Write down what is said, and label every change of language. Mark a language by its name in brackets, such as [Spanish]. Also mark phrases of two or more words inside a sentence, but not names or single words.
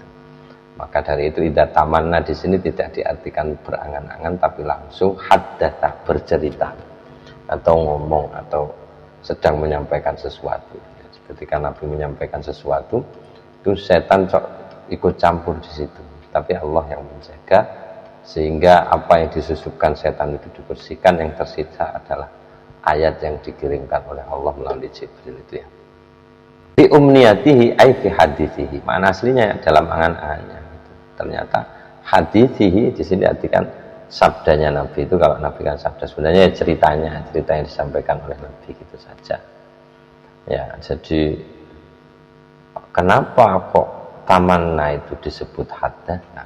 [Indonesian] Maka dari itu [Arabic] إذا تمنى [Indonesian] di sini tidak diartikan berangan-angan, tapi langsung haddatha, bercerita atau ngomong atau sedang menyampaikan sesuatu. Ketika Nabi menyampaikan sesuatu, itu setan ikut campur di situ, tapi Allah yang menjaga sehingga apa yang disusupkan setan itu dibersihkan, yang tersisa adalah ayat yang dikirimkan oleh Allah melalui Jibril itu ya. [Arabic] في أمنيته أي في حديثه, [Indonesian] makna aslinya dalam angan-angannya. Ternyata hadithihi di sini artikan sabdanya Nabi itu. Kalau Nabi kan sabda, sebenarnya cerita yang disampaikan oleh Nabi gitu saja. Ya, jadi kenapa kok tamanna itu disebut hadatsa?